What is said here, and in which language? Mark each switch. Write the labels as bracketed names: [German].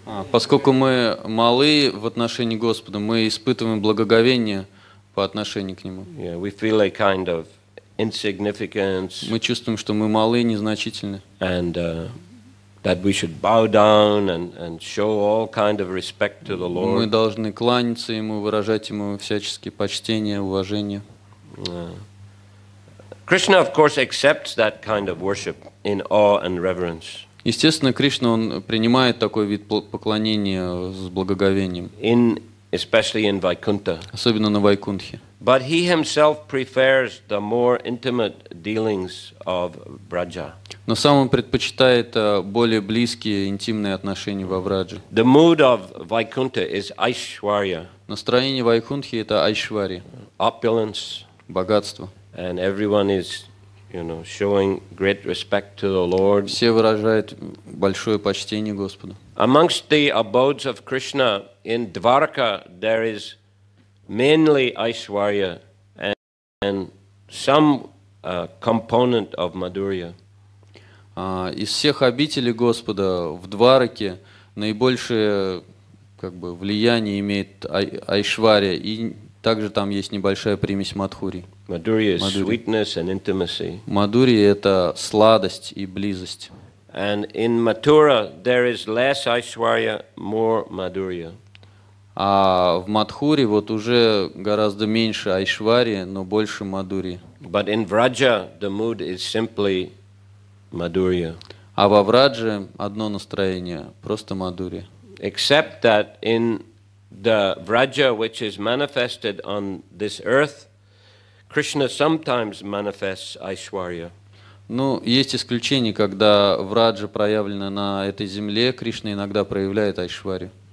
[Russian] Поскольку мы малы в отношении Господа, мы испытываем благоговение по отношению к Нему. [English] Yeah, we feel a kind of insignificance. [Russian] Мы чувствуем, что мы малы, незначительны. [English] And that we should bow down and show all kind of respect to the Lord. [Russian] Мы должны кланяться Ему, выражать Ему всяческие почтения, уважение. [English] Krishna, of course, accepts that kind of worship in awe and reverence. [Russian] Естественно, Кришна, он принимает такой вид поклонения с благоговением, [English] Especially in Vaikuntha. [Russian] особенно на Вайкунтхе. [English] But he himself prefers the more intimate dealings of Braja. [Russian] Но сам он предпочитает более близкие, интимные отношения во Врадже. [English] The mood of Vaikuntha is Aishwarya. [Russian] Настроение Вайкунтхи – это айшварья, [English] Opulence. [Russian] богатство. [English] And everyone is, showing great respect to the Lord. [Russian] Все выражают большое почтение Господу. [English] Amongst the abodes of Krishna in Dvaraka, there is mainly Aishwarya and some component of Madhurya. [Russian] Из всех обителей Господа в Двараке наибольшее влияние имеет айшварья, и также там есть небольшая примесь мадхури. [English] Madhurya is sweetness and intimacy. [Russian] Мадхури – это сладость и близость. [English] And in Mathura, there is less Aishwarya, more Madhurya. [Russian] А в Мадхуре вот уже гораздо меньше айшварьи, но больше мадхури. [English] But in Vraja, the mood is simply Madhurya. [Russian] А во Врадже одно настроение, просто мадхури. [English] Except that in the Vraja which is manifested on this earth, Krishna sometimes manifests Aishwarya. [Russian] Ну, есть исключения, когда Враджа проявлена на этой земле, Кришна иногда проявляет айшварью.